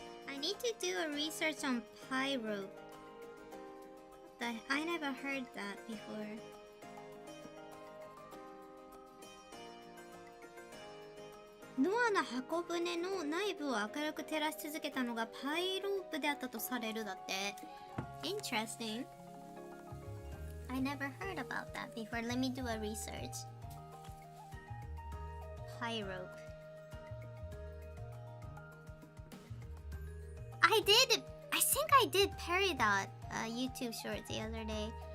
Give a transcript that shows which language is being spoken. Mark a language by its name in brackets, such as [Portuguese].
[English] I need to do a research on pyrope. I never heard that before. [Japanese] ノアの箱舟の内部を明るく照らし続けたのがパイロープであったとされるだって。 [English] Interesting. I never heard about that before. Let me do a research. Pyrope. I think I did Peridot YouTube short the other day.